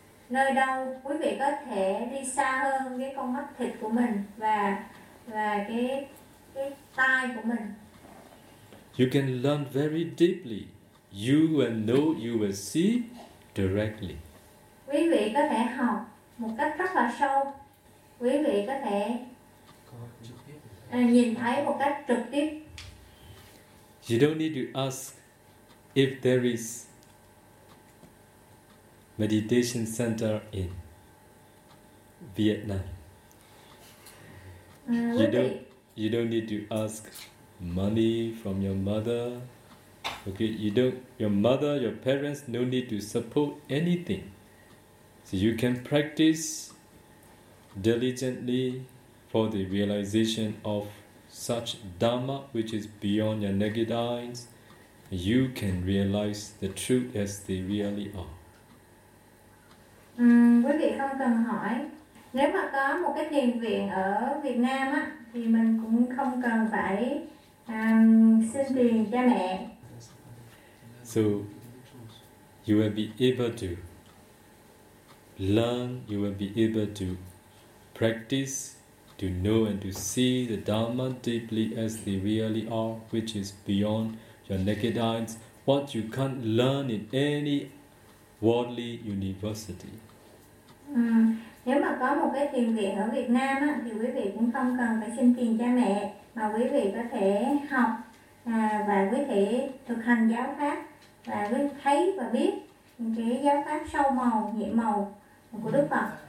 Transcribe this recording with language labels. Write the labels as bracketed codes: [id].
[vi] Nơi đâu quý vị có thể đi xa hơn cái con mắt thịt của mình và cái tai của mình. [en] You can learn very deeply. You will know, you will see directly. [vi] Quý vị có thể học một cách rất là sâu. Quý vị có thể nhìn thấy một cách trực tiếp. [en] You don't need to ask if there is meditation center in Vietnam. You don't need to ask money from your mother. Okay, you don't, your mother, your parents, no need to support anything. So you can practice diligently for the realization of such Dharma, which is beyond your naked eyes, you can realize the truth as they really are. [vi] Quý vị không cần hỏi. Nếu mà có một cái thiền viện ở Việt Nam á, thì mình cũng không cần phải xin tiền cha mẹ. [en] So, you will be able to learn, you will be able to practice to know and to see the Dharma deeply as they really are, which is beyond your naked eyes, what you can't learn in any worldly university. [vi] Nếu mà có một cái thiền viện ở Việt Nam á, thì quý vị cũng không cần phải xin tiền cha mẹ, mà quý vị có thể học và quý thể thực hành giáo pháp và quý thấy và biết cái giáo pháp sâu màu, nhiệm màu của Đức Phật.